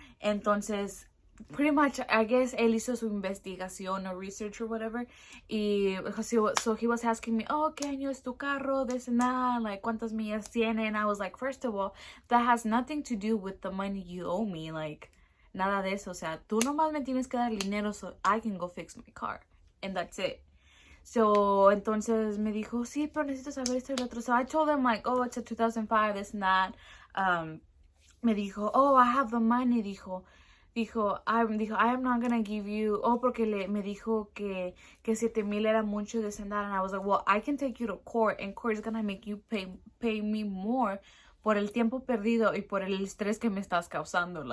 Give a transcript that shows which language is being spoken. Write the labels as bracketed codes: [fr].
[en] Entonces, pretty much, I guess, [es] él hizo su investigación [en] or research or whatever. Y so he was asking me, oh, [es] ¿qué año es tu carro? [en] This and that, like, [es] ¿cuántas millas tiene? [en] And I was like, first of all, that has nothing to do with the money you owe me, like, [es] nada de eso. O sea, tú nomás me tienes que dar dinero [en] so I can go fix my car. And that's it. [es] So, entonces me dijo, sí, pero necesito saber esto y lo otro. [en] So I told him, like, oh, it's a 2005, this and that. [es] Me dijo, [en] oh, I have the money, dijo, I am not gonna give you, oh, [es] porque me dijo que 7,000 era mucho, [en] this and that. And I was like, well, I can take you to court, and court is gonna make you pay me more [es] por el tiempo perdido y por el estrés que me estás causando.